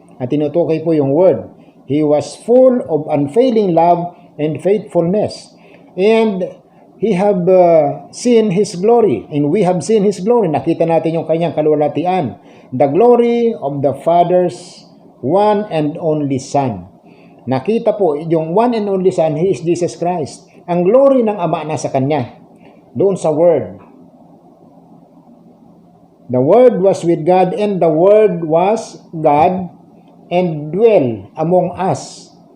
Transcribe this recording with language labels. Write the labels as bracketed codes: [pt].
[tl] At tinutukoy po yung [en] Word. He was full of unfailing love and faithfulness. And He have seen His glory. And we have seen His glory. [tl] Nakita natin yung kanyang kaluwalhatian. [en] The glory of the Father's one and only Son. [tl] Nakita po, yung [en] one and only Son, He is Jesus Christ. [tl] Ang glory ng Ama nasa Kanya. Doon sa Word. [en] The Word was with God and the Word was God and dwell among us.